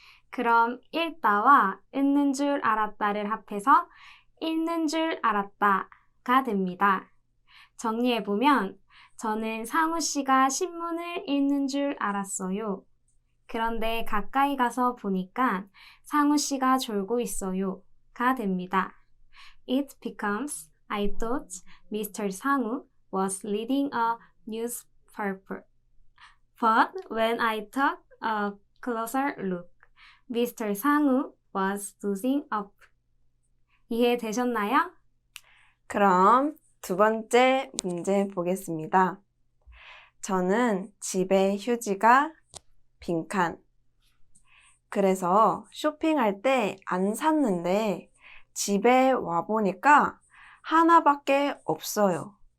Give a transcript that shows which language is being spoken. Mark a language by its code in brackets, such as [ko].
[ko] 그럼 읽다와 읽는 줄 알았다를 합해서 읽는 줄 알았다가 됩니다. 정리해보면 저는 상우 씨가 신문을 읽는 줄 알았어요. 그런데 가까이 가서 보니까 상우 씨가 졸고 있어요가 됩니다. [en] It becomes I thought Mr. Sangu was reading a newspaper. But when I took a closer look, Mr. Sangu was dozing off. [ko] 이해되셨나요? 그럼 두 번째 문제 보겠습니다. 저는 집에 휴지가 빈칸. 그래서 쇼핑할 때 안 샀는데 집에 와보니까 하나밖에 없어요.